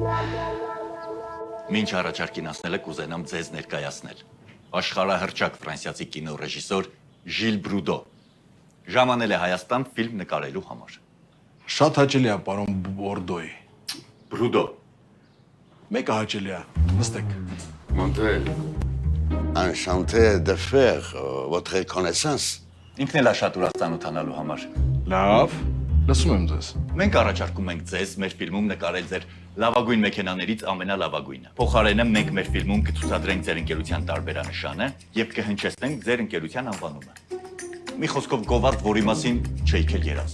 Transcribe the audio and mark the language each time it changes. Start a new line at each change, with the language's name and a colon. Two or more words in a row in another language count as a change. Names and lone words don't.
Armenian: Մինչ առաջարկին ասնել եք ուզենամ ձեզ ներկայացնել։ Աշխարհահռչակ ֆրանսիացի կինոռեժիսոր Ժիլ Բրուդո ժամանել է Հայաստան ֆիլմ նկարելու համար։ Շատ հաճելի է, պարոն Բորդոյի։ Բրուդո։ Մեկը հաճելի է, նստեք։ Montel.
French: Enchanté de faire votre connaissance.
Armenian: Ինքն էլ է շատ ուրախանալու համար։ Լավ, լսում եմ ձեզ։ Մենք առաջարկում ենք ձեզ մեր ֆիլմում նկարել ձեր լավագույն մեքենաներից ամենալավագույնը։ Փոխարենը մենք մեր ֆիլմում կցուցադրենք ձեր ընկերության տարբերանշանը եւ կհնչեցնենք ձեր ընկերության անվանումը։ Մի խոսքով գովազդ, որի մասին չէիք էլ երազել։